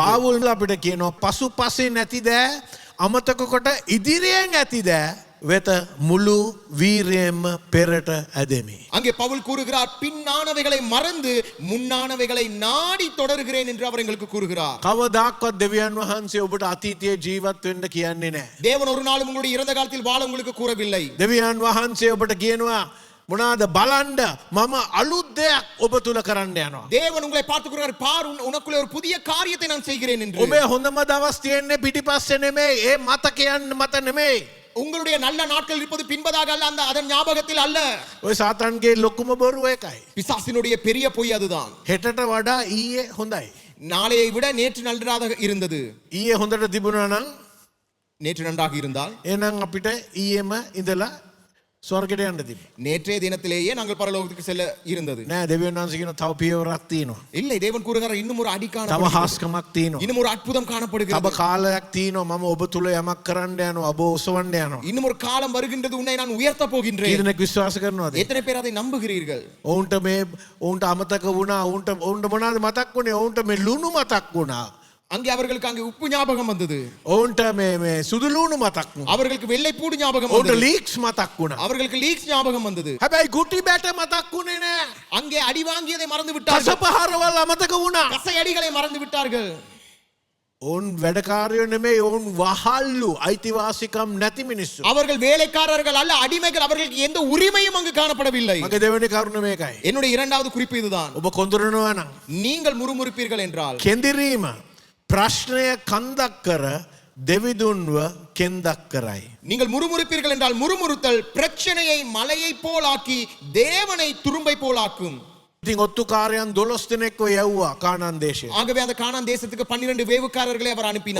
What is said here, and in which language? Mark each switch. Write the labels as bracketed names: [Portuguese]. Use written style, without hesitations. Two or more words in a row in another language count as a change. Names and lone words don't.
[Sinhala] පාවුල් අපිට කියනවා පසුපසේ නැති දෑ අමතක කොට ඉදිරියෙන් ඇති දෑ වෙත මුළු වීරයෙන්ම පෙරට ඇදෙමි. [Tamil] அங்கே பவுல் கூறுகிறார், பின்னானவைகளை மறந்து முன்னானவைகளை நாடி தொடர்கிறேன் என்று அவர் எங்களுக்கு கூறுகிறார். [Sinhala] කවදාක්වත් දෙවියන් වහන්සේ ඔබට අතීතයේ ජීවත් වෙන්න කියන්නේ නැහැ. [Tamil] தேவன் ஒரு நாளும் உங்களுடைய இறந்த காலத்தில் வாழ உங்களுக்கு கூறவில்லை. [Sinhala] දෙවියන් වහන්සේ ඔබට කියනවා මොනාද බලන්න මම අලුත් දෙයක් ඔබ තුල කරන්න යනවා. [Tamil] தேவன் உங்களை பார்த்து கூறுகிறார், பார் உனக்குள்ளே ஒரு புதிய காரியத்தை நான் செய்கிறேன் என்று. [Sinhala] ඔබේ හොඳම දවස් තියෙන්නේ පිටිපස්සේ නෙමෙයි, ඒ මතකයන් මත නෙමෙයි. [Tamil] உங்களுடைய நல்ல நாட்கள் இருப்பது பின்பதாக அல்ல, அந்த அதன் ஞாபகத்தில் அல்ல. [Sinhala] ඔය සාතන්ගේ ලොකුම බොරුව ඒකයි. [Tamil] பிசாசினுடைய பெரிய பொய் அதுதான். [Sinhala] හෙටට වඩා ඊයේ හොඳයි. [Tamil] நாளையை விட நேற்று நன்றாக இருந்தது. [Sinhala] ඊයේ හොඳට තිබුණා නම් [Tamil] நேற்று நன்றாக இருந்தால் [Sinhala] එහෙනම් අපිට ඊයේම ඉඳලා ස්වර්ගයට යන්න තිබ්බා. [Tamil] நேற்றைய தினத்திலேயே நாங்கள் பரலோகத்துக்கு செல்ல இருந்தது. [Sinhala] නෑ දෙවියන් වහන්සේ කියන තව පියවරක් තියෙනවා. [Tamil] இல்லை, தேவன் கூறுகிறார், இன்னும் ஒரு அடி [Sinhala] තව [Tamil] காணப்படுகிறது, [Sinhala] හාස්කමක් තියෙනවා. [Tamil] இன்னும் ஒரு அற்புதம் [Sinhala] තව [Tamil] காணப்படுகிறது, [Sinhala] කාලයක් තියෙනවා මම ඔබ තුල යමක් කරන්න යනවා, ඔබ ඔසවන්න යනවා. [Tamil] இன்னும் ஒரு காலம் வருகின்றது, உன்னை நான் உயர்த்த போகின்றேன். [Sinhala] කීදෙනෙක් විශ්වාස කරනවද? [Tamil] எத்தனை பேர் அதை நம்புகிறீர்கள்? [Sinhala] ඔවුන්ට අමතක වුණා. ඔවුන්ට මොනවද මතක් වුණේ? ඔවුන්ට මේ ලුණු මතක් වුණා. [Tamil] அங்கே அவர்களுக்கு அங்கே உப்பு ஞாபகம் வந்தது, [Sinhala] ඔවුන්ට මේ සුදු ලුණු මතක් වුණා. [Tamil] அவர்களுக்கு வெள்ளை பூடு ஞாபகம் [Sinhala] ඔවුන්ට [Tamil] வந்தது, [Sinhala] ලීක්ස් මතක් වුණා. [Tamil] அவர்களுக்கு லீக்ஸ் ஞாபகம் வந்தது. [Sinhala] හැබැයි ගුටි බැට මතක් වුණේ නෑ. [Tamil] அங்கே அடி வாங்கியதை மறந்து விட்டார்கள், [Sinhala] කසපහරවල් අමතක වුණා. [Tamil] கசை அடிகளை மறந்து விட்டார்கள். [Sinhala] ඔවුන් වැඩකාරයෝ නෙමෙයි, ඔවුන් වහල්ලු අයිතිවාසිකම් නැති මිනිස්සු. [Tamil] அவர்கள் வேலைக்காரர்கள் அல்ல, அடிமைகள். அவர்களுக்கு எந்த உரிமையும் அங்கு காணப்படவில்லை. [Sinhala] මගේ දෙවෙනි කරුණ මේකයි. [Tamil] என்னுடைய இரண்டாவது குறிப்பு இதுதான். [Sinhala] ඔබ කොඳුරනවා නම් [Tamil] நீங்கள் முறுமுறுப்பீர்கள் என்றால் [Sinhala] කෙඳිරීම ප්‍රශ්නය කන්දක් කර දෙවිදුන්ව කෙන්දක් කරයි. [Tamil] நீங்கள் முறுமுறுப்பீர்கள் என்றால் முறுமுறுத்தல் பிரச்சனையை மலையை போலாக்கி தேவனை துரும்பை போலாக்கும். [Sinhala] ඉතින් ඔත්තුකාරයන් 12 දෙනෙක්ව යවුවා කානාන් දේශයට. [Tamil] ஆகவே அந்த கானான் தேசத்துக்கு 12 வேவுக்காரர்களை அவர் அனுப்பினார்.